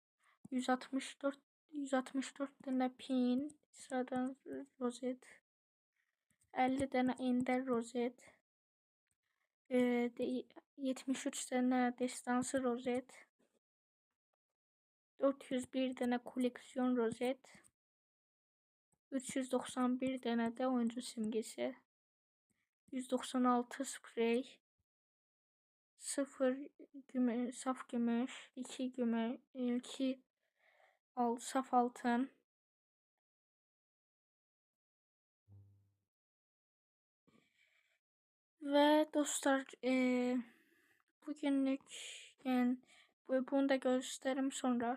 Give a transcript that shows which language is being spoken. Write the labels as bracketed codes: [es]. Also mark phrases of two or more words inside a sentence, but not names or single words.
[az] 164 dənə pin, sıradan rozet, 50 dənə ender rozet, 73 dənə destansı rozet, 401 dənə koleksiyon rozet, 391 dənə də oyuncu simgesi, 196 sprey, 0 saf gümüş, 2 gümüş, 2 saf altın. [tr] Ve dostlar, bugünlük yani bunu da gösteririm sonra.